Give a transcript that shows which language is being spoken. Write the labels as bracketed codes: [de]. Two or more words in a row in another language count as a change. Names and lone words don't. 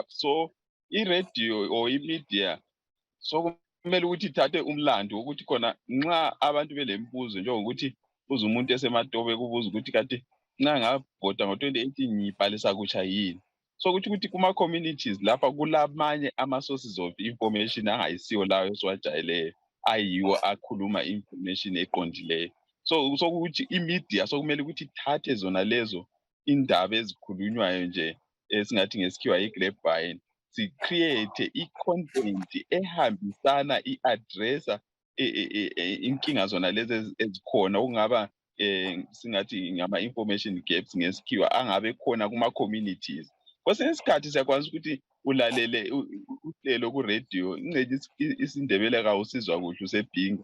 [nd] So i-radio or imedia sokumele ukuthi ithathe umlando wokuthi khona nxa abantu belembuzo njengokuthi uze umuntu esematobe kubuza ukuthi kanti nxa ngavota ngo-2018 ngibhalisa kutsha yini. So ukuthi kuma-communities lapha kulamanye ama- [en] sources of information [nd] angayisiwo lawo esiwajayeleyo ayiwo akhuluma information eqondileyo. So ukuthi imedia sokumele ukuthi ithathe zona lezo indaba ezikhulunywayo nje esingathi ngesikhiwa i-grapevine, si-create i-content ehambisana i-addressa inkinga zona lezi ezikhona okungaba singathi ngama- [en] information gaps [nd] ngesikhiwa angabe khona kuma-communities. Kwesinye isikhathi siyakwazi ukuthi ulalele uhlelo ku-radio incede isiNdebele kawusizwa kuhle usebhinga.